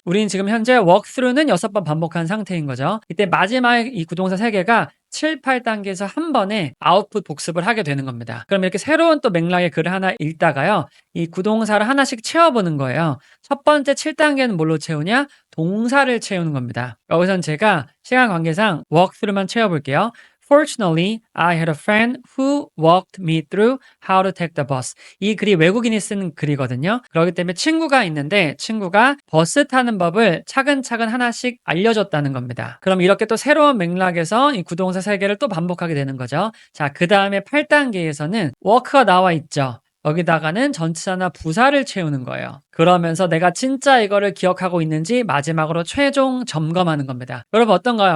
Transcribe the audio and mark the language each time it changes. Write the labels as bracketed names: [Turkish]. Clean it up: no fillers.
[Korean] 우린 지금 현재 walk through는 6번 반복한 상태인 거죠. 이때 마지막에 이 구동사 3개가 7, 8단계에서 한 번에 아웃풋 복습을 하게 되는 겁니다. 그럼 이렇게 새로운 또 맥락의 글을 하나 읽다가요. 이 구동사를 하나씩 채워보는 거예요. 첫 번째 7단계는 뭘로 채우냐? 동사를 채우는 겁니다. 여기선 제가 시간 관계상 walkthrough만 채워볼게요. [English] Fortunately, I had a friend who walked me through how to take the bus. [Korean] 이 글이 외국인이 쓴 글이거든요. 그렇기 때문에 친구가 있는데 친구가 버스 타는 법을 차근차근 하나씩 알려줬다는 겁니다. 그럼 이렇게 또 새로운 맥락에서 이 구동사 3개를 또 반복하게 되는 거죠. 자, 그 다음에 8단계에서는 walk가 나와 있죠. 여기다가는 전치사나 부사를 채우는 거예요. 그러면서 내가 진짜 이거를 기억하고 있는지 마지막으로 최종 점검하는 겁니다. 여러분 어떤가요?